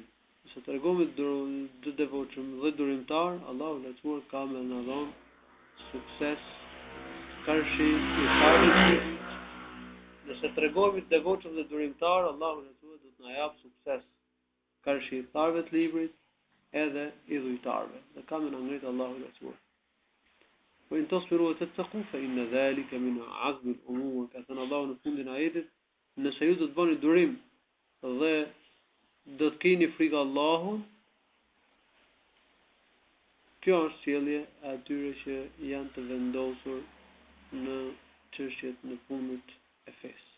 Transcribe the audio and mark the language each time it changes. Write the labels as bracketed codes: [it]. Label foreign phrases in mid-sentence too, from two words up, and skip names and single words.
[sq] Nëse tregojmë të devotshëm dhe durimtar, Allahu lartësuar ka me na dhënë sukses, karshi i tharëve. Nëse tregojmë të devotshëm dhe durimtar, Allahu lartësuar do të na jap sukses, karshi i tharëve të librit edhe i dhujtarëve. Dhe ka me na ngrit Allahu lartësuar. [ar] وإن تصبروا وتتقوا فإن ذلك من عزم الأمور. [sq] Ka thënë Allahu në fundin e ajetit, nëse ju do të bëni durim dhe do të keni frikë Allahut, kjo është sjellje e atyre që janë të vendosur në çështjet në punët e fesë.